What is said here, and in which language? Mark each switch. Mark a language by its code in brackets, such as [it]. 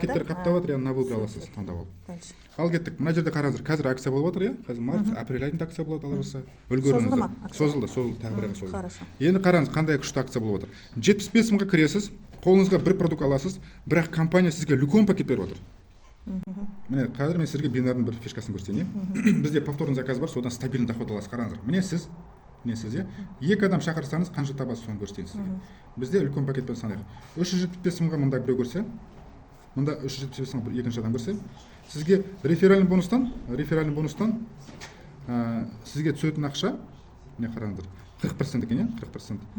[kk] Пакеттер қаптап жатыр, [ru] на выбор [kk] аласыз, таңдап алып. Ал кеттік, мына жерде қараңыздар, қазір акция болып жатыр, иә? Қазір март, апрель айында акция болады, ала жазса. Созылды ма? Созылды, тағы бір айға созылды. [ru] Хорошо. [kk] Енді қараңыз, қандай күшті акция болып жатыр. 75 мыңға кіресіз, қолыңызға бір продукт аласыз, бірақ компания сізге үлкен пакет беріп отыр. Міне, қазір мен сіздерге бинардың бір фишкасын көрсетейін. Бізде [ru] повторный заказ [kk] бар, содан [ru] стабильный доход [kk] аласыз. Қараңыздар. Міне сіз, иә, 2 адам шақырсаңыз қанша табасыз, соны көрсетейін сізге. Бізде үлкен пакетпен санайық. 375 мыңға мында біреу көрсе, мында 375 мыңға екінші адам көрсе, сізге [ru] реферальный [kk] бонустан сізге түсетін ақша, міне қараңыздар, 40% екен, иә, 40%.